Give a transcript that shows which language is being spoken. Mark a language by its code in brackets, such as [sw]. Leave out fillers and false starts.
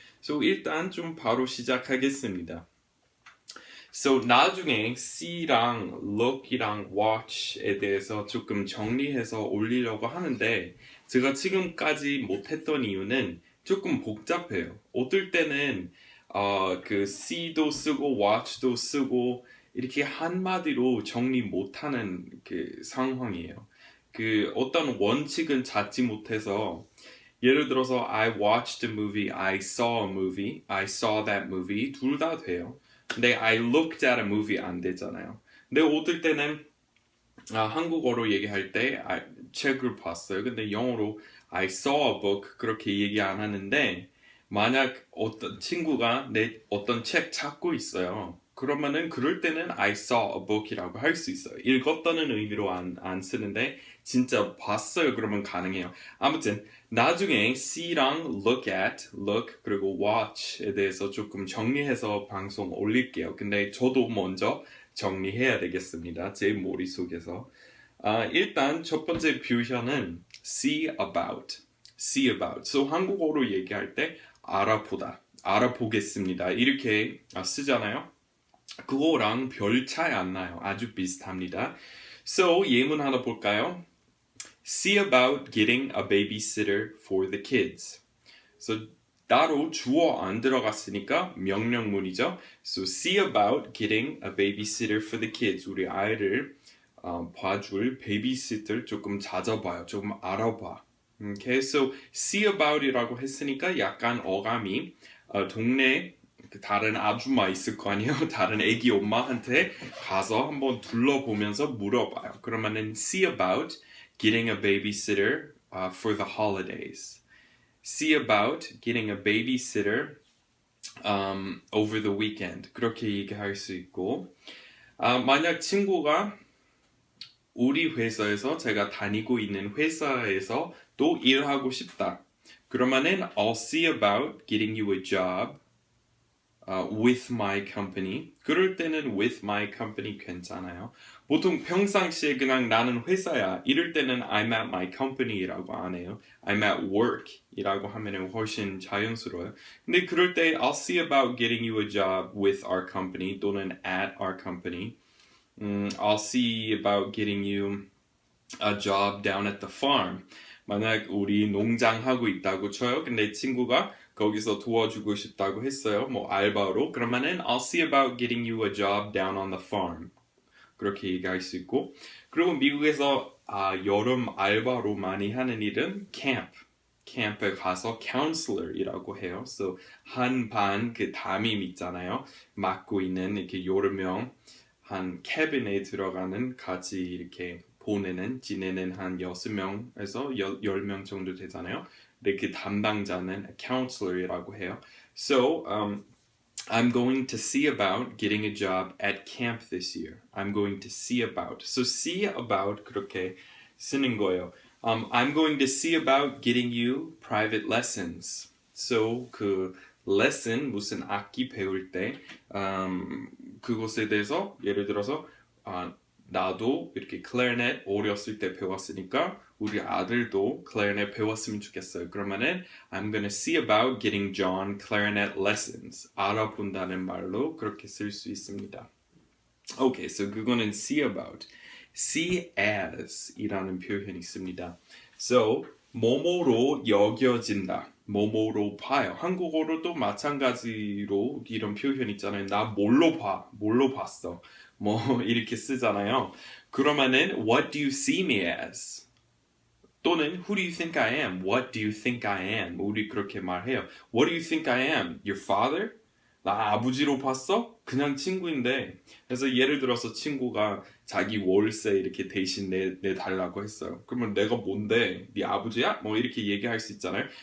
[ko] So 일단 좀 바로 시작하겠습니다. So 나중에 C랑 look이랑 watch에 대해서 조금 정리해서 올리려고 하는데 제가 지금까지 못했던 이유는 조금 복잡해요. 어떨 때는 그 C도 쓰고 watch도 쓰고 이렇게 한마디로 정리 못하는 그 상황이에요. 그 어떤 원칙은 찾지 못해서 예를 들어서 [en] I watched a movie, I saw a movie, I saw that movie [ko] 둘 다 돼요. 근데 [en] I looked at a movie [ko] 안 되잖아요. 근데 어떨 때는 한국어로 얘기할 때 책을 봤어요. 근데 영어로 [en] I saw a book [ko] 그렇게 얘기 안 하는데 만약 어떤 친구가 내 어떤 책 찾고 있어요. 그러면은 그럴 때는 [en] I saw a book [ko] 이라고 할 수 있어요. 읽었다는 의미로 안 쓰는데 진짜 봤어요. 그러면 가능해요. 아무튼 나중에 C랑 look 그리고 watch에 대해서 조금 정리해서 방송 올릴게요. 근데 저도 먼저 정리해야 되겠습니다. 제 머릿속에서. 일단 첫 번째 표현은 see about. So 한국어로 얘기할 때 알아보다, 알아보겠습니다. 이렇게 쓰잖아요. 그거랑 별 차이 안 나요. 아주 비슷합니다. So 예문 하나 볼까요? [en] See about getting a babysitter for the kids. [ko] So 따로 주어 안 들어갔으니까 명령문이죠. [en] So see about getting a babysitter for the kids. [ko] 우리 아이를 봐줄 베이비시터 조금 찾아봐요. 조금 알아봐. Okay, so see about이라고 했으니까 약간 어감이 동네 다른 아줌마 있을 거 아니에요. 다른 애기 엄마한테 가서 한번 둘러보면서 물어봐요. [en] 그러면은 see about getting a babysitter for the holidays. See about getting a babysitter over the weekend. [ko] 그렇게 얘기할 수 있고 만약 친구가 우리 회사에서 제가 다니고 있는 회사에서 또 일하고 싶다. [en] 그러면은 I'll see about getting you a job with my company. [ko] 그럴 때는 with my company 괜찮아요. 보통 평상시에 그냥 나는 회사야. 이럴 때는 [en] I'm at my company [ko] 라고 안 해요. [en] I'm at work [ko] 이라고 하면 훨씬 자연스러워요. 근데 그럴 때 [en] I'll see about getting you a job with our company 또는 at our company. I'll see about getting you a job down at the farm. [ko] 만약 우리 농장 하고 있다고 쳐요. 근데 친구가 거기서 도와주고 싶다고 했어요. 뭐 알바로. [en] 그러면은 I'll see about getting you a job down on the farm. [ko] 그렇게 얘기할 수 있고. 그리고 미국에서 여름 알바로 많이 하는 일은 캠프에 가서 counselor이라고 해요. So 한반 그 담임 있잖아요. 맡고 있는 이렇게 여러 명 한 캐빈에 들어가는 같이 이렇게 지내는 한 6명에서 10명 정도 되잖아요. 근데 그 담당자는 counselor이라고 해요. [en] So, I'm going to see about getting a job at camp this year. I'm going to see about. [ko] So, see about 그렇게 쓰는 거예요. [en] I'm going to see about getting you private lessons. [ko] So, 그 lesson 무슨 악기 배울 때 그것에 대해서 예를 들어서 나도 이렇게 클래리넷 어렸을 때 배웠으니까 우리 아들도 클래리넷 배웠으면 좋겠어요. [en] 그러면은 I'm gonna see about getting John clarinet lessons. [ko] 알아본다는 말로 그렇게 쓸 수 있습니다. [en] Okay, so 그거는 see about. [ko] See as 이라는 표현이 있습니다. So 뭐뭐로 여겨진다. 뭐뭐로 봐요. 한국어로도 마찬가지로 이런 표현 있잖아요. 나 뭘로 봤어. 뭐 이렇게 쓰잖아요. [en] 그러면은 what do you see me as? 또는 who do you think I am? What do you think I am? 우리 그렇게 말해요. What do you think I am? Your father? [ko] 나 아버지로 봤어? 그냥 친구인데. 그래서 예를 들어서 친구가 자기 월세 이렇게 대신 내달라고 했어요. 그러면 내가 뭔데? 네 아버지야? 뭐 이렇게 얘기할 수 있잖아요.